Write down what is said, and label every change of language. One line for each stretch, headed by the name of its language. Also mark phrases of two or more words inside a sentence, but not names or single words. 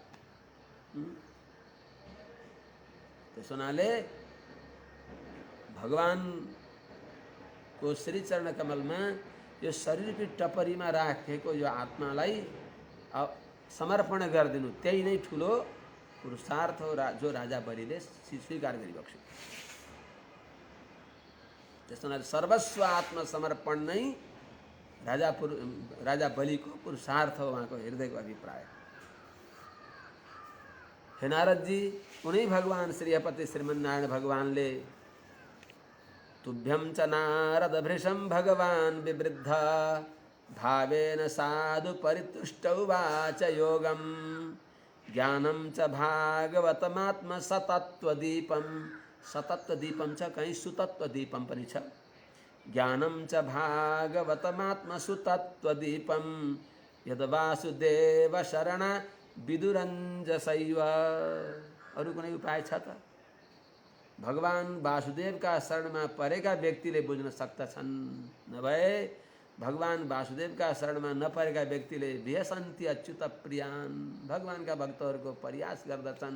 Nepali: त्यसो हुनाले भगवानको श्री चरण कमलमा यो शरीरकी टपरीमा राखेको यो आत्मालाई समर्पण गरिदिनु त्यही नै ठुलो पुरुषार्थ हो, जो राजा बलिले स्वीकार गरिबक्स्यो। त्यस हुनाले सर्वस्व आत्मसमर्पण नै राजा बलिको पुरुषार्थ हो, उहाँको हृदयको अभिप्राय। हे नारदजी, उनै भगवान श्रीहपति श्रीमन्नारायण भगवानले
Sanskrit: तुभ्यं च नारद भृशं भगवान विवृद्ध भावेन साधु परितुष्ट उवाच योगम ज्ञानं च भागवतमात्म सतत्वदीपं।
Nepali: सतत्वदीपं च कहीं सुतत्वदीपं पनि छ।
Sanskrit: ज्ञानं च भागवतमात्म सुतत्वदीपं यद वासुदेव शरण विदुरञ्जसैव।
Nepali: अरु कुनै उपाय छ त? भगवान वासुदेवका शरणमा परेका व्यक्तिले बुझ्न सक्दछन्, नभए भगवान वासुदेवका शरणमा नपरेका व्यक्तिले
Sanskrit: विहसन्ति अच्युत प्रियान्,
Nepali: भगवानका भक्तहरूको परिहास गर्दछन्।